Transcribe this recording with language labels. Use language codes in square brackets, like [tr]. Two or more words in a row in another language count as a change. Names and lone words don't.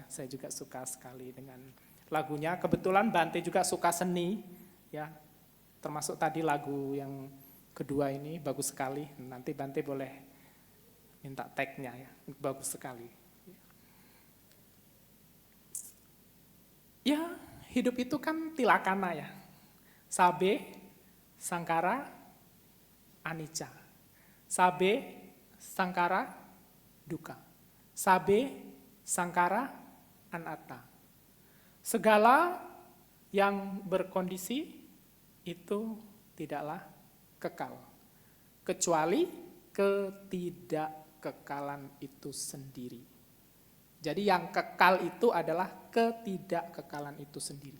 [id] Saya juga suka sekali dengan lagunya. Kebetulan Bante juga suka seni ya. Termasuk tadi lagu yang kedua ini bagus sekali. Nanti Bante boleh minta tag-nya ya. Bagus sekali. Ya, hidup itu kan tilakana ya. [pi] Sabe, sangkara, anicca. Sabe, sangkara, dukkha. Sabe, sangkara, anatta. [id] Segala yang berkondisi itu tidaklah kekal. Kecuali ketidakkekalan itu sendiri. Jadi yang kekal itu adalah ketidakkekalan itu sendiri.